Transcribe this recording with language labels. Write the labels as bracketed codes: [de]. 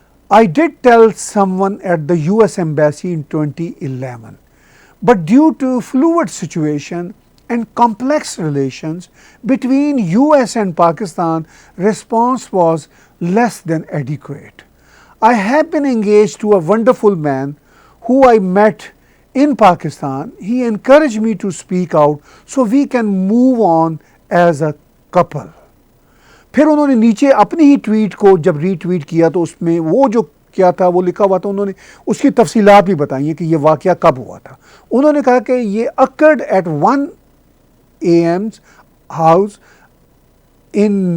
[en] I did tell someone at the US Embassy in 2011, but due to fluid situation and complex relations between US and Pakistan, response was less than adequate. I have been engaged to a wonderful man who I met in Pakistan. He encouraged me to speak out so we can move on as a couple. [ur] پھر انہوں نے نیچے اپنی ہی tweet کو جب ری tweet کیا تو اس میں وہ جو کیا تھا وہ لکھا ہوا تھا، انہوں نے اس کی تفصیلات بھی بتائی ہیں کہ یہ واقعہ کب ہوا تھا۔ انہوں نے کہا کہ یہ [en] occurred at 1 AM house in